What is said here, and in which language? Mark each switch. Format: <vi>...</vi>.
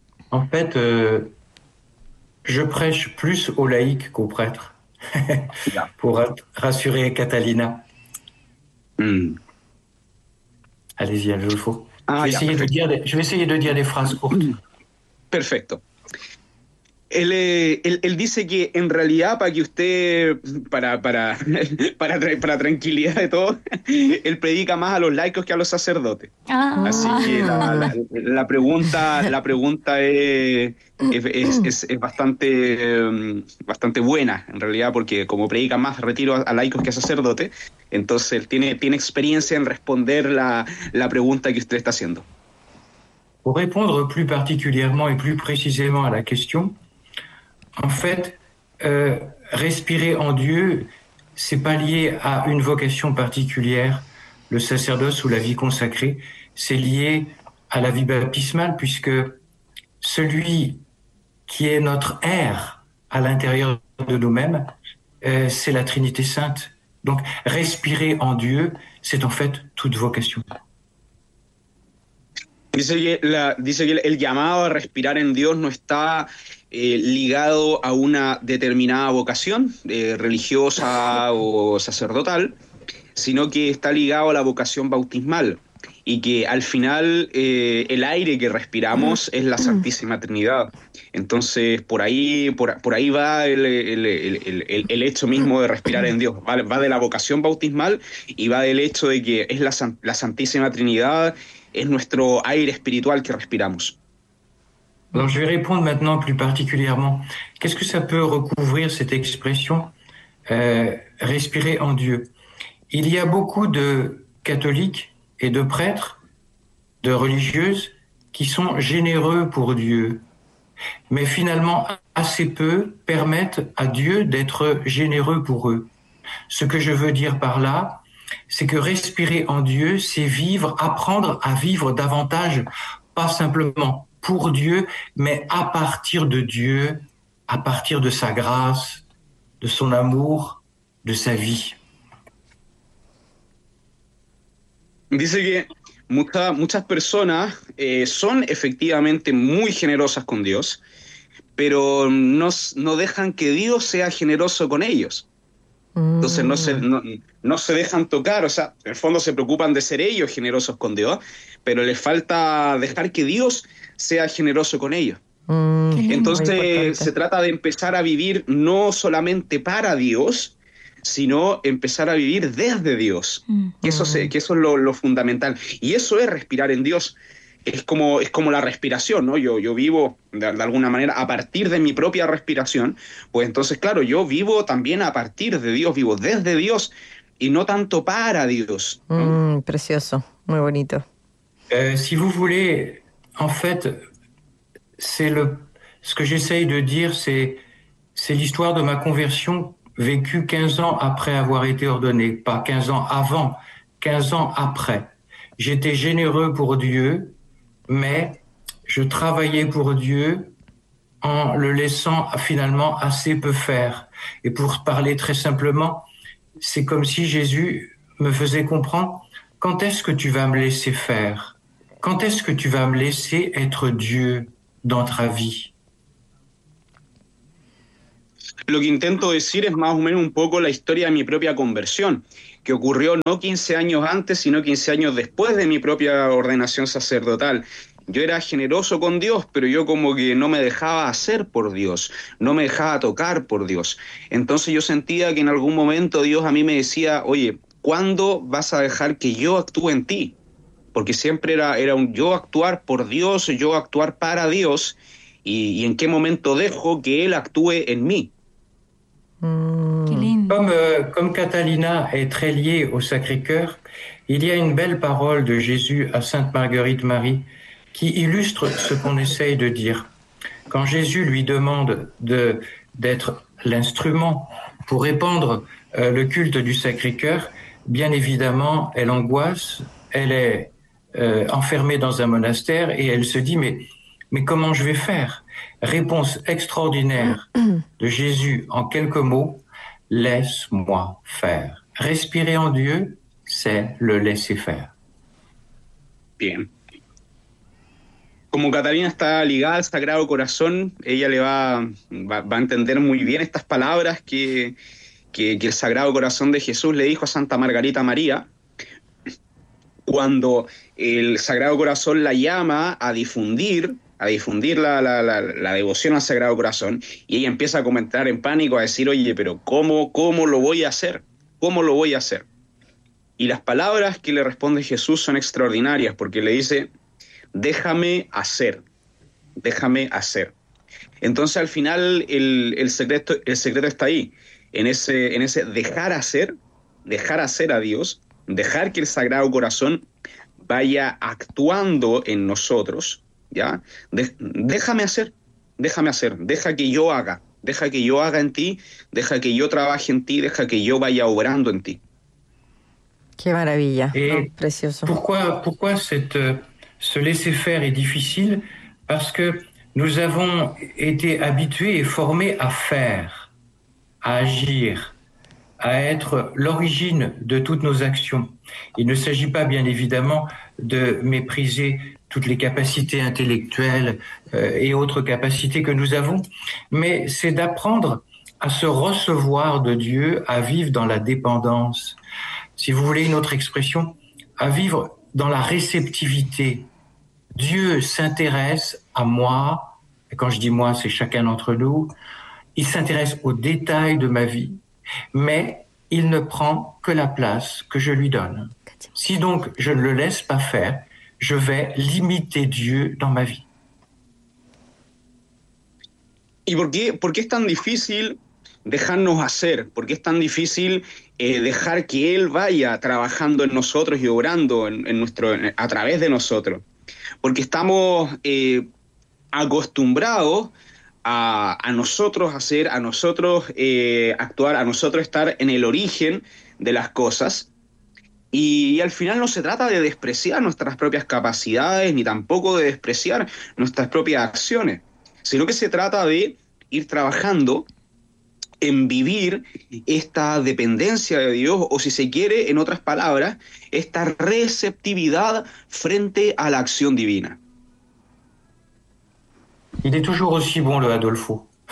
<fr>En fait, je prêche plus aux laïcs qu'aux prêtres, pour rassurer Catalina. Allez-y, Adolfo. Je vais essayer de dire des phrases courtes.</fr> <es>Perfecto. Él dice que en realidad, para que usted, para tranquilidad de todo, él predica más a los laicos que a los sacerdotes. Ah. Así que la pregunta es bastante, bastante buena, en realidad, porque como predica más retiro a laicos que a sacerdotes, entonces tiene experiencia en responder la pregunta que usted está haciendo.</es> <fr>Pour répondre plus particulièrement et plus précisément à la question, en fait, respirer en Dieu, c'est pas lié à une vocation particulière, le sacerdoce ou la vie consacrée, c'est lié à la vie baptismale, puisque celui qui est notre air à l'intérieur de nous-mêmes, c'est la Trinité Sainte. Donc, respirer en Dieu, c'est en fait toute vocation.</fr> <es>Dice que el llamado a respirar en Dios no está ligado a una determinada vocación religiosa o sacerdotal, sino que está ligado a la vocación bautismal. y que al final el aire que respiramos es la Santísima Trinidad. Entonces, por ahí va el hecho mismo de respirar en Dios. Va de la vocación bautismal y va del hecho de que es la Santísima Trinidad, es nuestro aire espiritual que respiramos.</es> <fr>Alors, je vais répondre maintenant plus particulièrement. Qu'est-ce que ça peut recouvrir cette expression respirer en Dieu? Il y a beaucoup de catholiques et de prêtres, de religieuses qui sont généreux pour Dieu, mais finalement assez peu permettent à Dieu d'être généreux pour eux. Ce que je veux dire par là, c'est que respirer en Dieu, c'est vivre, apprendre à vivre davantage, pas simplement pour Dieu, mais à partir de Dieu, à partir de sa grâce, de son amour, de sa vie.</fr> <es>Dice que muchas personas son efectivamente muy generosas con Dios, pero no dejan que Dios sea generoso con ellos. Entonces no se dejan tocar, o sea, en el fondo se preocupan de ser ellos generosos con Dios, pero les falta dejar que Dios sea generoso con ellos. Qué lindo, muy Entonces se importante. trata de empezar a vivir no solamente para Dios, sino empezar a vivir desde Dios. Que eso es lo fundamental. Y eso es respirar en Dios. Es como la respiración, ¿no? Yo vivo de alguna manera a partir de mi propia respiración. Pues entonces, claro, yo vivo también a partir de Dios, vivo desde Dios y no tanto para Dios, ¿no? Precioso, muy bonito.</es> <fr>Si vous voulez, en fait, ce que j'essaye de dire, c'est l'histoire de ma conversion vécue 15 ans après avoir été ordonné, pas 15 ans avant, 15 ans après. J'étais généreux pour Dieu, mais je travaillais pour Dieu en le laissant finalement assez peu faire. Et pour parler très simplement, c'est comme si Jésus me faisait comprendre, quand est-ce que tu vas me laisser faire? Quand est-ce que tu vas me laisser être Dieu dans ta vie?</fr> <es>Lo que intento decir es más o menos un poco la historia de mi propia conversión, que ocurrió no 15 años antes, sino 15 años después de mi propia ordenación sacerdotal. Yo era generoso con Dios, pero yo como que no me dejaba hacer por Dios, no me dejaba tocar por Dios. Entonces yo sentía que en algún momento Dios a mí me decía, oye, ¿cuándo vas a dejar que yo actúe en ti? Porque siempre era un yo actuar por Dios, yo actuar para Dios. ¿Y en qué momento dejo que él actúe en mí? Qué lindo.</es> <fr>Comme Catalina est très liée au Sacré-Cœur, il y a une belle parole de Jésus à Sainte Marguerite Marie qui illustre ce qu'on essaye de dire. Quand Jésus lui demande d'être l'instrument pour répandre le culte du Sacré-Cœur, bien évidemment, elle angoisse, elle est enfermée dans un monastère et elle se dit, mais comment je vais faire? Réponse extraordinaire de Jésus en quelques mots. Laisse-moi faire. Respirer en Dieu, c'est le laisser faire. Bien.</fr> <es>Como Catalina está ligada al Sagrado Corazón, ella le va a entender muy bien estas palabras que el Sagrado Corazón de Jesús le dijo a Santa Margarita María. Cuando el Sagrado Corazón la llama a difundir la devoción al Sagrado Corazón, y ella empieza a comentar en pánico, a decir, oye, pero ¿cómo lo voy a hacer? ¿Cómo lo voy a hacer? Y las palabras que le responde Jesús son extraordinarias, porque le dice, déjame hacer, déjame hacer. Entonces al final el secreto está ahí, en ese dejar hacer a Dios, dejar que el Sagrado Corazón vaya actuando en nosotros. Ya, déjame hacer, déjame hacer, deja que yo haga en ti, deja que yo trabaje en ti, deja que yo vaya obrando en ti. Qué maravilla, ¿no?</es> <fr>Et</fr> <es>Precioso.</es> <fr>pourquoi se laisser faire est difficile? Parce que nous avons été habitués et formés à faire, à agir, à être l'origine de toutes nos actions. Il ne s'agit pas, bien évidemment, de mépriser toutes les capacités intellectuelles et autres capacités que nous avons, mais c'est d'apprendre à se recevoir de Dieu, à vivre dans la dépendance, si vous voulez une autre expression, à vivre dans la réceptivité. Dieu s'intéresse à moi, et quand je dis moi, c'est chacun d'entre nous, il s'intéresse aux détails de ma vie, mais il ne prend que la place que je lui donne. Si donc je ne le laisse pas faire, je vais limiter Dieu dans ma vie.</fr> <es>¿Y por qué es tan difícil dejarnos hacer? ¿Por qué es tan difícil dejar que Él vaya trabajando en nosotros y obrando a través de nosotros? Porque estamos acostumbrados a nosotros hacer, a nosotros actuar, a nosotros estar en el origen de las cosas. Y al final no se trata de despreciar nuestras propias capacidades, ni tampoco de despreciar nuestras propias acciones, sino que se trata de ir trabajando en vivir esta dependencia de Dios, o si se quiere, en otras palabras, esta receptividad frente a la acción divina.</es> <fr>Il est toujours aussi bon, le Adolfo.</fr>